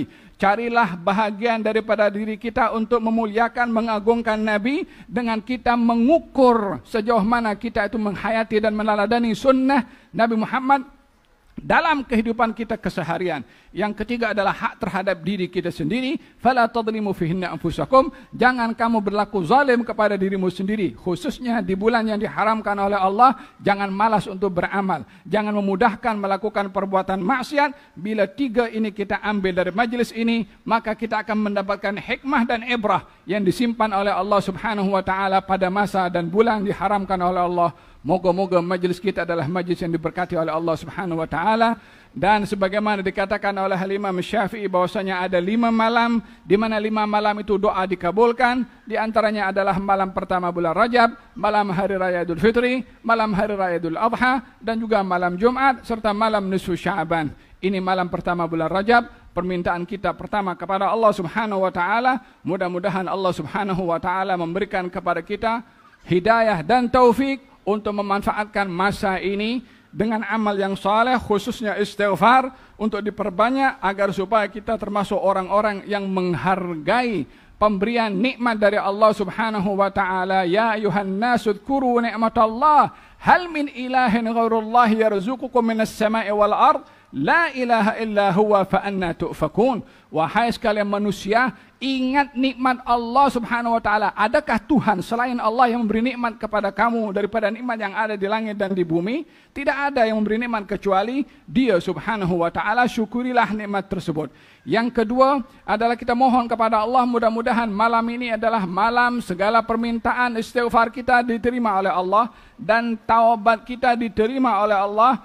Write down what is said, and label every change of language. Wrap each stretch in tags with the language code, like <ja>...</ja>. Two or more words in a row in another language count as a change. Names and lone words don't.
<id>Carilah bahagian daripada diri kita untuk memuliakan, mengagungkan Nabi dengan kita mengukur sejauh mana kita itu menghayati dan meneladani sunnah Nabi Muhammad dalam kehidupan kita keseharian. Yang ketiga adalah hak terhadap diri kita sendiri.</id> <ar>فلا تظلموا فيهن أنفسكم.</ar> <id>Jangan kamu berlaku zalim kepada dirimu sendiri. Khususnya di bulan yang diharamkan oleh Allah. Jangan malas untuk beramal. Jangan memudahkan melakukan perbuatan maksiat. Bila 3 ini kita ambil dari majlis ini, maka kita akan mendapatkan hikmah dan ibrah yang disimpan oleh Allah</id> <ar>سبحانه وتعالى</ar> <id>pada masa dan bulan diharamkan oleh Allah. Moga-moga majlis kita adalah majlis yang diberkati oleh Allah</id> <ar>سبحانه وتعالى.</ar> <id>Dan sebagaimana dikatakan oleh Imam Syafi'i bahwasanya ada 5 malam, di mana 5 malam itu doa dikabulkan. Di antaranya adalah malam pertama bulan Rajab, malam hari raya Idul Fitri, malam hari raya Idul Adha, dan juga malam Jumat, serta malam nisfu Sya'ban. Ini malam pertama bulan Rajab. Permintaan kita pertama kepada Allah</id> <ar>سبحانه وتعالى.</ar> <id>Mudah-mudahan Allah</id> <ar>سبحانه وتعالى</ar> <id>memberikan kepada kita hidayah dan taufik untuk memanfaatkan masa ini dengan amal yang saleh, khususnya istighfar, untuk diperbanyak agar supaya kita termasuk orang-orang yang menghargai pemberian nikmat dari Allah</id> <ar>سبحانه وتعالى. يا أيها الناس اذكروا نعمة الله هل من إله غير الله يرزقكم من السماء والأرض لا إله إلا هو فأنى تؤفكون.</ar> <id>Wahai sekalian manusia, ingat nikmat Allah</id> <ar>سبحانه وتعالى.</ar> <id>Adakah Tuhan selain Allah yang memberi nikmat kepada kamu daripada nikmat yang ada di langit dan di bumi? Tidak ada yang memberi nikmat kecuali Dia</id> <ar>سبحانه وتعالى.</ar> <id>Syukurilah nikmat tersebut. Yang kedua adalah kita mohon kepada Allah, mudah-mudahan malam ini adalah malam segala permintaan istighfar kita diterima oleh Allah dan taubat kita diterima oleh Allah.</id>